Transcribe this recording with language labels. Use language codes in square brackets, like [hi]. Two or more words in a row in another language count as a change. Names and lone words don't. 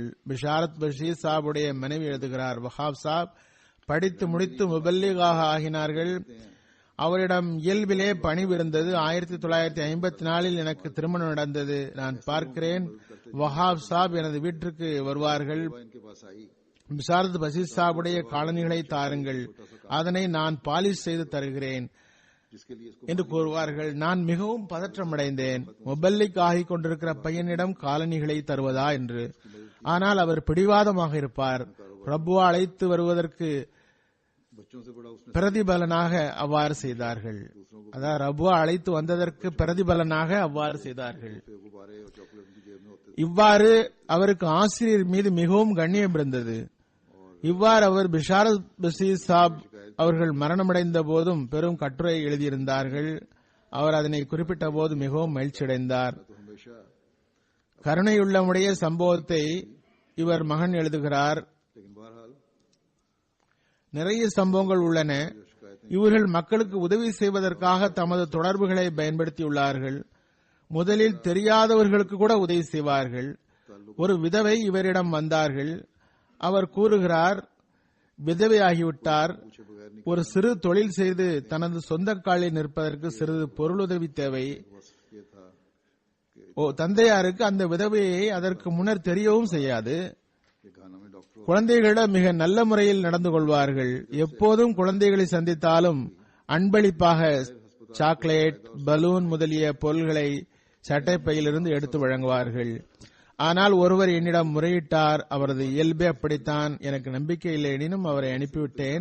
[ta] பிஷாரத் பஷீர் சாபுடைய மனைவி எழுதுகிறார், வஹாப் சாப் படித்து முடித்து முபல்லிகாக ஆகினார்கள். அவரிடம் இயல்பிலே பணிவு இருந்தது. 1954 எனக்கு திருமணம் நடந்தது. நான் பார்க்கிறேன், வஹாப் சாப் எனது வீட்டிற்கு வருவார்கள். [hi] इनके पास आई [ta] பிஷாரத் பசீர் சாபுடைய காலணிகளை தாருங்கள், அதனை நான் பாலிஷ் செய்து தருகிறேன் [hi] जिसके लिए इसको [ta] என்று கூறுவார்கள். நான் மிகவும் பதற்றமடைந்தேன். முபல்லிக் ஆகிக் கொண்டிருக்கிற பையனிடம் காலணிகளை தருவதா என்று. ஆனால் அவர் பிடிவாதமாக இருப்பார். பிரபுவா அழைத்து வருவதற்கு [hi] बच्चों से बड़ा उसने [ta] பிரதிபலனாக அவ்வாறு செய்தார்கள். அதாவது ரபுவா அழைத்து வந்ததற்கு பிரதிபலனாக அவ்வாறு செய்தார்கள். [hi] गुब्बारे और चॉकलेट उनकी जेब में होते [ta] இவ்வாறு அவருக்கு ஆசிரியர் மீது மிகவும் கண்ணியம் இருந்தது. இவ்வாறு அவர் பிஷாரத் பசீர் சாப் அவர்கள் மரணமடைந்த போதும் பெரும் கட்டுரை எழுதியிருந்தார்கள். அவர் அதனை குறிப்பிட்ட போது மிகவும் மகிழ்ச்சியடைந்தார். [hi] तो हमेशा [ta] கருணையுள்ளமுடைய சம்பவத்தை இவர் மகன் எழுதுகிறார். [hi] लेकिन बहरहाल [ta] நிறைய சம்பவங்கள் உள்ளன. இவர்கள் மக்களுக்கு உதவி செய்வதற்காக தமது தொடர்புகளை பயன்படுத்தியுள்ளார்கள். முதலில் தெரியாதவர்களுக்கு கூட உதவி செய்வார்கள். ஒரு விதவை இவரிடம் வந்தார்கள். அவர் கூறுகிறார், விதவையாகிவிட்டார், ஒரு சிறு தொழில் செய்து தனது சொந்த காலில் நிற்பதற்கு சிறிது பொருளுதவி தேவை. [hi] ये था [ta] தந்தையாருக்கு அந்த விதவையை அதற்கு முன்னர் தெரியவும் செய்யாது. [hi] कि घाना में डॉक्टर [ta] குழந்தைகளிடம் மிக நல்ல முறையில் நடந்து கொள்வார்கள். எப்போதும் குழந்தைகளை சந்தித்தாலும் அன்பளிப்பாக சாக்லேட், பலூன் முதலிய பொருள்களை சட்டைப்பையிலிருந்து எடுத்து வழங்குவார்கள். ஆனால் ஒருவர் என்னிடம் முறையிட்டார், அவரது இயல்பே அப்படித்தான், எனக்கு நம்பிக்கை இல்லை எனினும் அவரை அனுப்பிவிட்டேன்.